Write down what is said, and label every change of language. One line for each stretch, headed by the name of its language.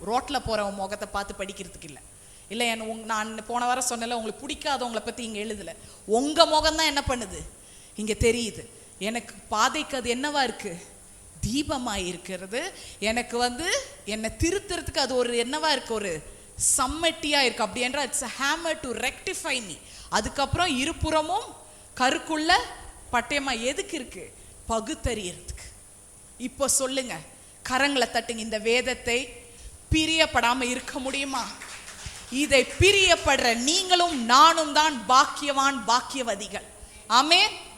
Tamil: ரோட்ல போறவங்க முகத்தை பார்த்து படிக்கிறதுக்கு இல்லை. இல்லை, நான் போன வாரம் சொன்னல, உங்களுக்கு பிடிக்காதவங்களை பத்தி இங்க எழுதல. உங்க முகம் தான் என்ன பண்ணுது? இங்க தெரியுது. எனக்கு பாதைக்கு அது என்னவா இருக்கு? தீபமாய் இருக்கிறது. எனக்கு என்னை திருத்துறதுக்கு அது ஒரு என்னவா இருக்கு? ஒரு சம்மட்டியா இருக்கு. அப்படி என்றால்
English: It's a hammer to rectify me.
Tamil: அதுக்கப்புறம் இருபுறமும் கருக்குள்ள பட்டயமா எதுக்கு இருக்கு? பகுத்தறியறதுக்கு. இப்போ சொல்லுங்க, கரங்களை தட்டுங்க. இந்த வேதத்தை பிரியப்படாம இருக்க முடியுமா? இதை பிரியப்படுற நீங்களும் நானும் தான் பாக்கியவான், பாக்கியவதிகள். ஆமென்.